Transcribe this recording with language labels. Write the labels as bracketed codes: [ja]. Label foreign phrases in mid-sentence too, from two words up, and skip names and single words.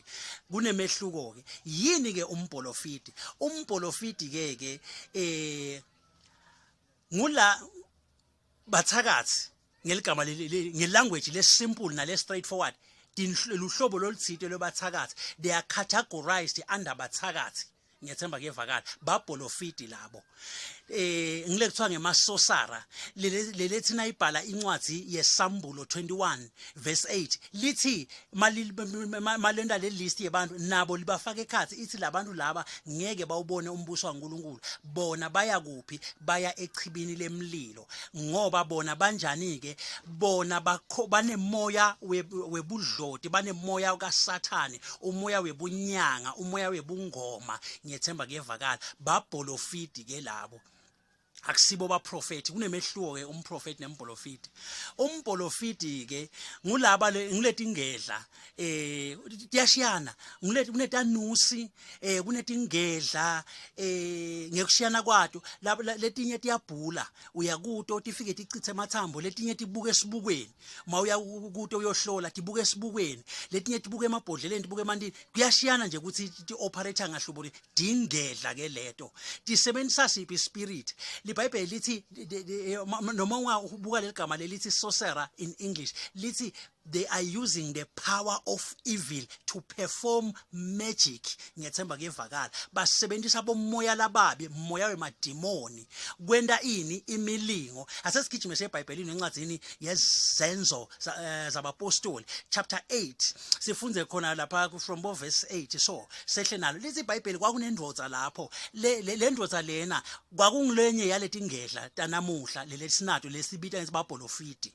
[ss] Kunemehluko ke yini ke umbholofidi? Umbholofidi ke ngula bathakathi ngeligama ngelanguage le simple na le straightforward. Luhlobo loluthite lwebathakathi, [en] they are categorized under bathakathi. [ss] Ngiyethemba kuyevakala babholofidi labo. Ngile kuthiwa ngemasorcerer lelethi nayibhala incwadi yeSambulo 21 verse 8 lithi malenda le list yabantu nabo libafaka ekhathi ithi labantu laba ngeke bawubone umbuso kaNkulunkulu. Bona baya kuphi? Baya echibini lemlilo. Ngoba bona banjani ke? Bona banemoya webudloti, banemoya kaSathane, umoya webunyanga, umoya webungoma. Ngiyethemba kuyevakala babholofidi ke labo. Akusibo baprofethi. Kunemehluko ke umprofethi nembholofidi. Umbholofidi ke ngulaba ngiletingedla tiyashiyana. Kunetanusi kunetingedla ngekushiyana kwato. Letinye tiyabhula uyakuto tifike ticithe emathambo, letinye tibuke esibukweni. Mawuya kuto uyohlola tibuke esibukweni, letinye tibuke emabhodleleni, tibuke emantini. Kuyashiyana nje ukuthi ti-operate ngahlobo dingedla ke leto. Tisebenzisa siphi spirit? IBhayibheli lithi noma ubuka leligama lelithi [en] sorcerer in English [ss] lithi [en] they are using the power of evil to perform magic. [ss] Ngiyethemba kuyevakala basebenzisa bomoya lababi, moya wemadimoni kwenda ini imilingo. Asesigijime seBhayibhelini encwadzini yezenzo zabapostoli chapter 8 sifunze khona lapha [en] from verse 8. [ss] So sehle nalo lithi iBhayibheli kwakunendvodza lapho le ndvodza lena kwakungilenye yaletingedla tanamuhla lelesinato lesibita ngesibabholofidi.